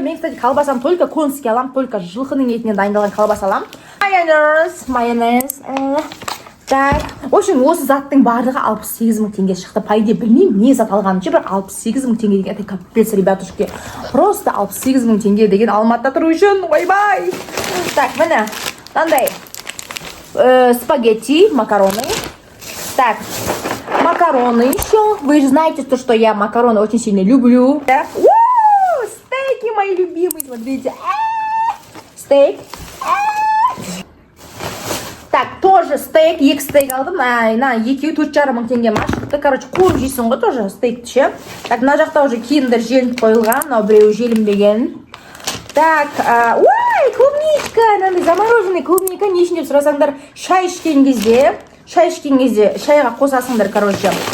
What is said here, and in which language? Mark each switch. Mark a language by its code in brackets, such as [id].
[kk] Мен, кстати, колбасам [ru] только конский [kk] алам, только жылқының етінен дайындалған колбаса алам. Майонез. Так, в общем, осы заттың барлығы 68 мың теңге шықты. Пайде білмеймін, не зат алғанын ше, бір 68 мың теңге деген. [ru] Это капец, ребятушки. [kk] Просто 68 мың теңге деген Алматыда тұру үшін. Ойбай. Так, міне, мынандай спагетти, макароны. [ru] Так, макароны еще. Вы же знаете, что я макароны очень сильно люблю. Так, стейки мои любимые, смотрите. Стейк. [kk] Так, тоже стейк, екі стейк алдым. Екеуі 4,5 мың теңге ма шықты. Короче, қуып жейсің ғой тоже стейк ше. Так, мына жақта уже киндер желініп қойылған, мынау біреуі желінбеген. [ru] Так, клубничка, замороженный клубника. [kk] Не ішін деп сұрасаңдар, шай ішкен кезде шайға қосасыңдар, короче.